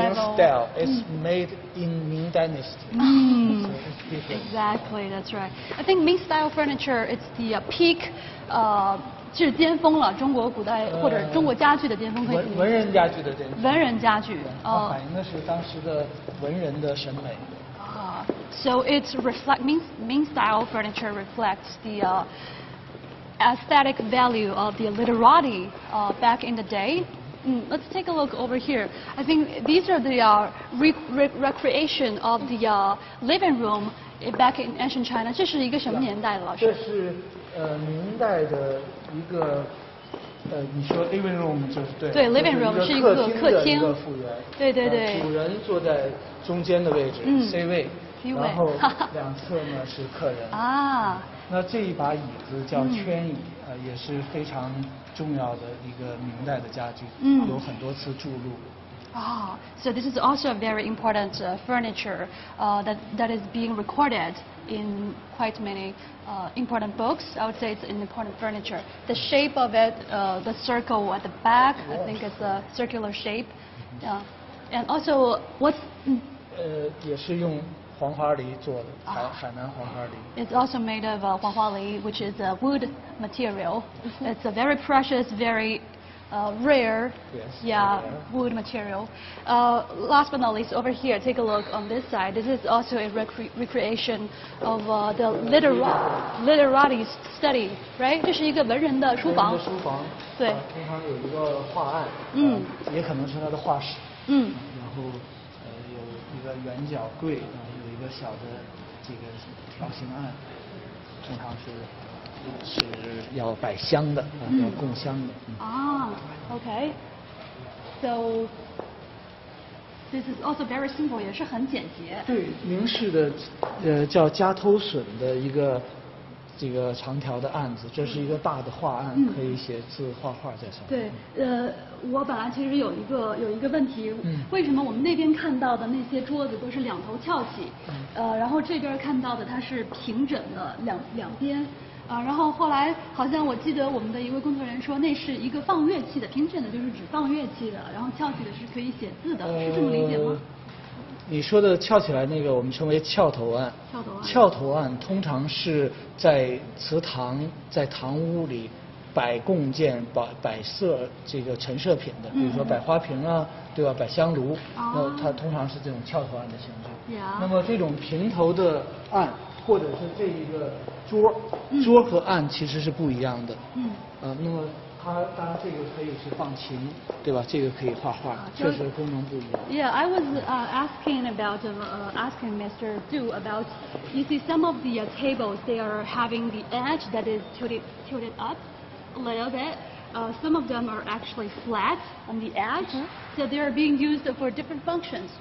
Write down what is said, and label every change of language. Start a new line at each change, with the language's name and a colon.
English: Ming style, it's made in Ming Dynasty. So it's exactly, that's right. I think Ming style furniture, it's the peak.
Chinese: 是巅峰了，中国古代或者中国家具的巅峰，可以文人家具的巅峰。文人家具，它反映的是当时的文人的审美。
English: So it's Ming style furniture reflects the aesthetic value of the literati back in the day. Let's take a look over here. I think these are the recreation of the living room back in ancient China.
Chinese: 这是一个什么年代的老师？这是明代的一个你说 living room 就是对。对 living room 是一个客厅的复原。对对对。主人坐在中间的位置 C 位，然后两侧呢是客人。啊。那这一把椅子叫圈椅，也是非常重要的一个明代的家具，有很多次注入。
English: So this is also a very important furniture that is being recorded in quite many important books. I would say it's an important furniture. The shape of it, the circle at the back, I think it's a circular shape. And also, what's
Chinese: 也是用黄花梨做的，海南黄花梨。
English: It's also made of 黄花梨, which is a wood material. It's a very precious, very rare, wood material. Last but not least, over here, take a look on this side. This is also a recreation of the literati study, right?
Chinese: 这是一个文人的书房。书房。对。通常有一个画案。也可能是他的画室。然后有一个圆角柜，然后有一个小的这个条形案，通常是要摆香的，要供香的。
English: Okay. So this is also very simple，
Chinese: 也是很简洁。对，明式的叫夹头榫的一个这个长条的案子，这是一个大的画案，可以写字画画在上面。对，我本来其实有一个问题，为什么我们那边看到的那些桌子都是两头翘起，然后这边看到的它是平整的两边，然后后来好像我记得我们的一位工作人员说那是一个放乐器的，平整的就是指放乐器的，然后翘起的是可以写字的，是这么理解吗？你说的翘起来那个，我们称为翘头案。翘头案通常是在祠堂、在堂屋里摆供件、摆设这个陈设品的，比如说摆花瓶啊，对吧？摆香炉，那它通常是这种翘头案的形制。那么这种平头的案，或者是这一个桌和案其实是不一样的。那么它当然这个可以是放琴，对吧？这个可以画画，确实功能不一样。
English: Yeah, I was asking asking Mr. Du about. You see, some of the tables they are having the edge that is tilted up a little bit. Some of them are actually flat on the edge, so they are being used for different functions.